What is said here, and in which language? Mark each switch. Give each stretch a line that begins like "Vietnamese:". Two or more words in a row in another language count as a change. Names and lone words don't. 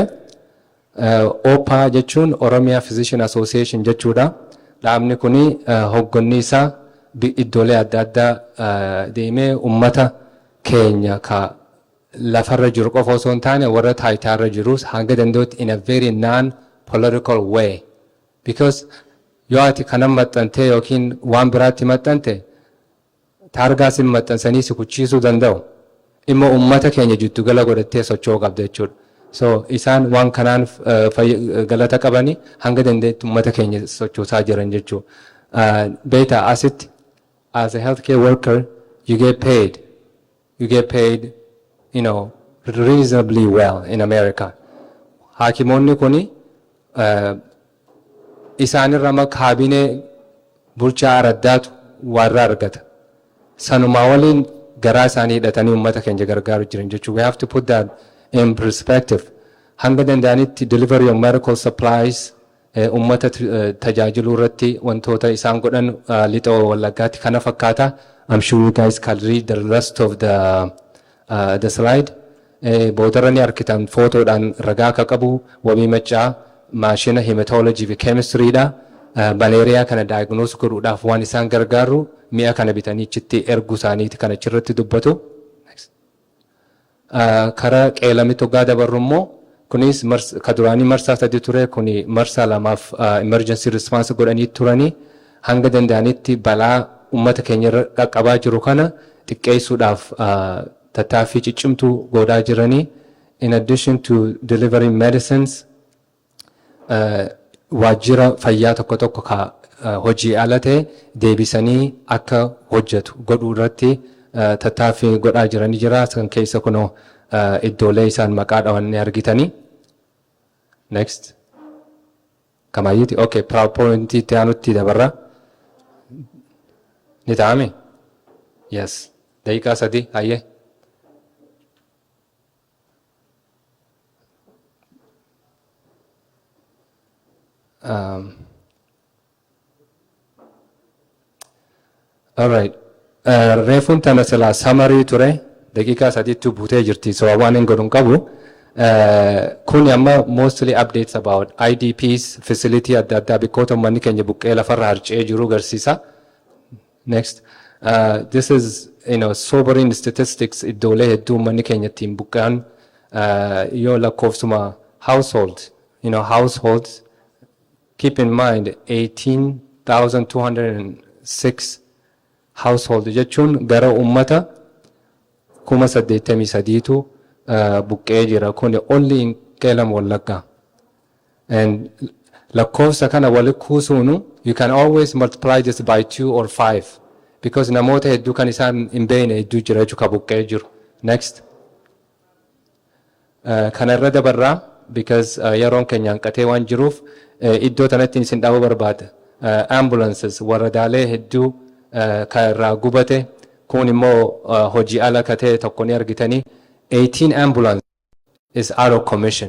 Oromo: OPA jechuun Oromia Physician Association jechuudha. Dhaabni kuni hoggonni isaa iddoolee adda addaa deemee ummata keenya ka lafarra jiru qofa osoo hin taane warra taayitaarra jirus hanga danda'utti
English: in a very non-political way.
Oromo: Because yoo ati kanan maxxantee yookiin waan biraatti maxxante taargaa sin maxxansanii si kuchiisuu danda'u. Immoo ummata keenya jiddugala godhattee socho'uu qabda jechuudha. So isaan waan kanaan galata qabanii hanga dandeetti ummata keenya sochoosaa jiran jechuudha. Beeta asitti
English: as a healthcare worker you get paid. You get paid, reasonably well in America.
Oromo: Hakimoonni kuni isaanirra kaabinee bulchaa araddaatu warra argata. Sanumaa waliin garaa isaanii hidhatanii ummata keenya gargaaru jiran jechuudha.
English: We have to put that in perspective.
Oromo: Hanga danda'anitti
English: delivery of medical supplies
Oromo: ummata tajaajiluu irratti wantoota isaan godhan lixa wallaggaatti kana fakkaata.
English: I'm sure you guys can read the rest of the slide.
Oromo: Boodarani arkitan photoodhaan ragaa akka qabu wabii maccaa maashina hematology fi chemistry dha. Malaria kana diagnose godhuudhaaf waan isaan gargaaru mi'a kana bitanii achitti ergu isaaniiti kana achirratti dubbatu. Karaa qeelamitti hoggaa dabarru immoo kunis kaduraanii marsaa sadi ture kuni marsaa lamaaf
English: emergency response
Oromo: godhanii turanii hanga danda'anitti balaa ummata keenya irra qaqqabaa jiru kana xiqqeessuudhaaf tattaaffii ciccimtuu godhaa jiranii.
English: In addition to delivering medicines,
Oromo: waajjira fayyaa tokko tokko ka hojii ala ta'e deebisanii akka hojjetu godhuu irratti tattaaffii godhaa jiranii jira. San keessa kunoo iddoolee isaan maqaa dhawan argitanii. Next. Kamayyiti. Okay, PowerPoint itti aanutti dabarra. Ni ta'ame? Yes. Daqiiqaa 3 hayyee.
English: All right.
Oromo: Reefun tana sila summary ture daqiiqaa 3 buutee jirti. So waan hin godhun qabu Kuni amma
English: mostly updates about IDPs facility
Oromo: adda addaa bikkoota uummanni keenya buqqee lafarra harca'ee jiru garsiisa.
English: Next. This is sobering statistics
Oromo: iddoolee hedduu uummanni keenya ittiin buqqa'an yoo lakkoofsuma
English: household, households, keep in mind
Oromo: 18,206 household jechuun gara ummata 83,000tu buqqee jira. Kuni
English: only in
Oromo: Qeellam Wallagga. And lakkoofsa kana walitti kuusuunu
English: you can always multiply this by 2 or 5 because
Oromo: namoota hedduu kan isaan hin beekne hedduu jira jechuudha buqqee jiru. Next. Kana irra dabarraa because yeroon keenya hanqatee waan jiruuf iddoo tanatti isin dhaabuu barbaada. Ambulances waradaalee hedduu kan irraa gubate kun immoo hojii ala katee tokko ni argitanii
English: 18 ambulance is out of commission.